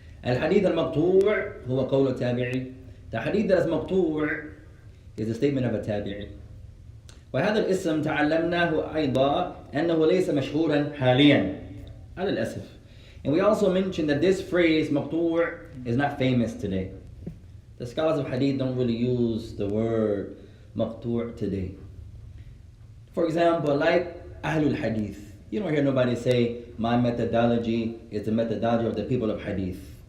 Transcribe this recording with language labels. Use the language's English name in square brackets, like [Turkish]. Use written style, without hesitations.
[Arabic] الحديث المقطوع هو قول التابعي. [English] The hadith that is مقطوع is a statement of a tabi'i. [Arabic] وهذا الاسم تعلمناه أيضا أنه ليس مشهورا حاليا على الأسف. [English] And we also mentioned that this phrase مقطوع is not famous today. The scholars of hadith don't really use the word مقطوع today. For example, like Ahlul Hadith. You don't hear nobody say, my methodology is the methodology of the people of hadith.